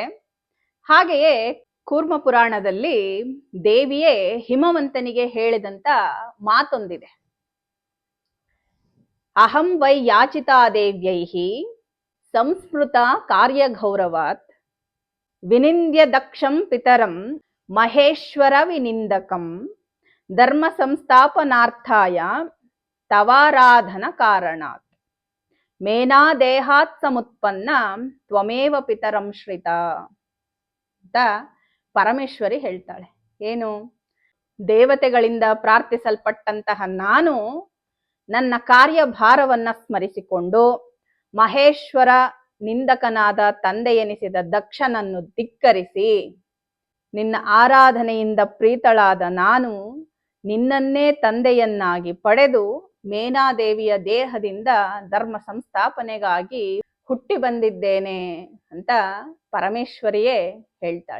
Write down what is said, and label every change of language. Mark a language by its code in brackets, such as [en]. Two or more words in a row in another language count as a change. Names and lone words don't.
[kn] ಹಾಗೆಯೇ ಕೂರ್ಮ ಪುರಾಣದಲ್ಲಿ ದೇವಿಯೇ ಹಿಮವಂತನಿಗೆ ಹೇಳಿದಂತ ಮಾತೊಂದಿದೆ. [sa] ಅಹಂ ವೈ ಯಾಚಿತಾ ದೇವ್ಯೈಃ ಸಂಸ್ಮೃತ ಕಾರ್ಯಗೌರವಾತ್ ವಿನಿಂದ್ಯ ದಕ್ಷಂ ಪಿತರಂ ಮಹೇಶ್ವರ ವಿನಿಂದಕಂ ಧರ್ಮ ಸಂಸ್ಥಾಪನಾರ್ಥಾಯ ತವಾರಾಧನ ಕಾರಣಾತ್ ಮೇನಾ ದೇಹಾತ್ ಸಮುತ್ಪನ್ನ ತ್ವಮೇವ ಪಿತರಂ ಶ್ರಿತ [kn] ಅಂತ ಪರಮೇಶ್ವರಿ ಹೇಳ್ತಾಳೆ. ಏನು? ದೇವತೆಗಳಿಂದ ಪ್ರಾರ್ಥಿಸಲ್ಪಟ್ಟಂತಹ ನಾನು ನನ್ನ ಕಾರ್ಯಭಾರವನ್ನ ಸ್ಮರಿಸಿಕೊಂಡು ಮಹೇಶ್ವರ ನಿಂದಕನಾದ ತಂದೆಯೆನಿಸಿದ ದಕ್ಷನನ್ನು ಧಿಕ್ಕರಿಸಿ ನಿನ್ನ ಆರಾಧನೆಯಿಂದ ಪ್ರೀತಳಾದ ನಾನು ನಿನ್ನನ್ನೇ ತಂದೆಯನ್ನಾಗಿ ಪಡೆದು ಮೇನಾದೇವಿಯ ದೇಹದಿಂದ ಧರ್ಮ ಸಂಸ್ಥಾಪನೆಗಾಗಿ ಹುಟ್ಟಿ ಬಂದಿದ್ದೇನೆ ಅಂತ ಪರಮೇಶ್ವರಿಯೇ ಹೇಳ್ತಾಳೆ.